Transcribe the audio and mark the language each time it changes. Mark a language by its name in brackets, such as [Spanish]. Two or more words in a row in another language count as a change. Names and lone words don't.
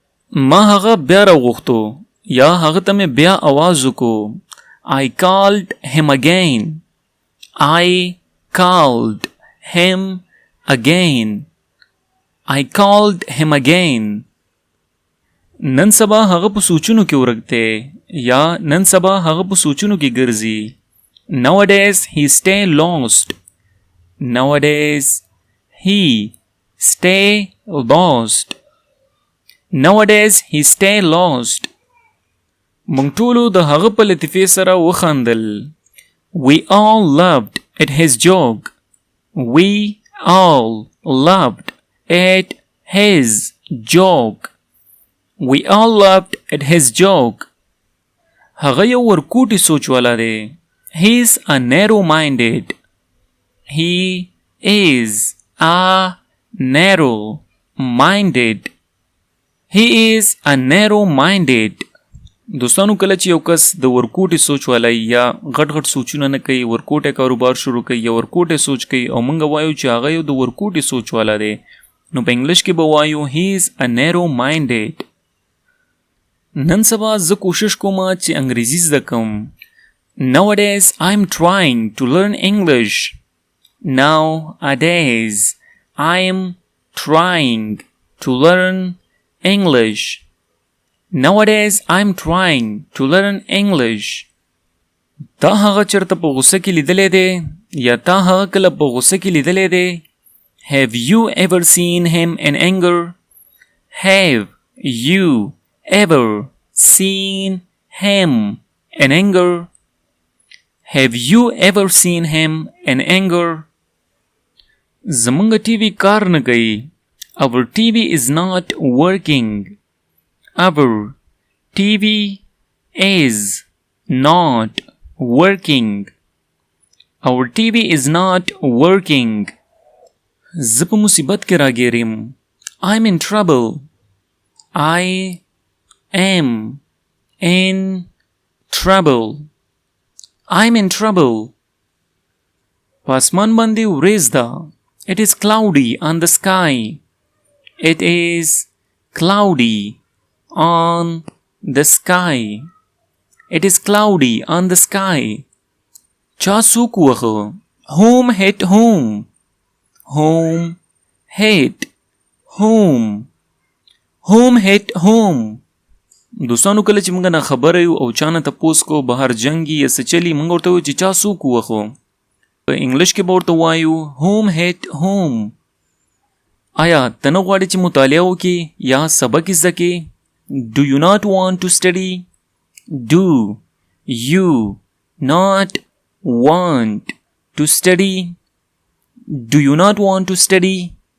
[Pashto] ما هغه بیا راغوښتو یا هغه ته مې بیا आवाज وکړو. [English] I called him again. I called him again. I called him again. [Pashto] نن سبا هغه په سوچونو کې ورکته یا نن سبا هغه په سوچونو کې ګرځي. [English] Nowadays he stay lost. Nowadays he stay lost. Nowadays he stay lost. [Pashto] مونږ ټولو د هغه په لطیفې سره وخندل. [English] We all loved at his joke. We all loved at his joke. We all loved at his joke. [Pashto] هغه یو ورکوټي سوچ والا دی. [English] He is a narrow-minded. He is a narrow-minded. He is a narrow-minded. [Pashto] دوستانو کله چې یو کس د ورکوټي سوچ والا یا غټ غټ سوچونه نه کوي، ورکوټي کاروبار شروع کوي یا ورکوټي سوچ کوي او موږ وایو چې هغه یو د ورکوټي سوچ والا دی، نو په انګلیش کې به وایو [English] he is a narrow-minded. [Pashto] نن سبا زه کوشش کوم چې انګریزي زده کوم. [English] Nowadays I'm trying to learn English. Nowadays I'm trying to learn English. Nowadays I'm trying to learn English. [Pashto] تا هغه چرته په غوسه کې لیدلې دی یا تا هغه کله په غوسه کې لیدلې دی؟ [English] Have you ever seen him in anger? Have you ever seen him in anger? Have you ever seen him in anger? [Pashto] زمونږ ټي وي کار نه کوي. [English] Our TV is not working. Our TV is not working. Our TV is not working. [Pashto] زه په مصیبت کې راګیرم. [English] I'm in trouble. I am in trouble. I'm in trouble. [Pashto] په اسمان باندې وریځ ده. [English] It is cloudy on the sky. It is cloudy on the sky. It is cloudy on the sky. [Pashto] چا سوک وخه؟ [English] Whom hit whom? Whom hit whom? Whom hit whom? [Pashto] دوستانو کله چې موږ نه خبره یو او چا نه تپوس کو بهر جنګي یا څه چلی موږ ورته وایو چې چا سوک وخه. په انګلیش کې به ورته وایو [English] whom hit whom. [Pashto] آیا ته نه غواړې چې مطالعه وکړې یا سبق زده کړې؟ [English] Do you not want to study? Do you not want to study? Do you not want to study?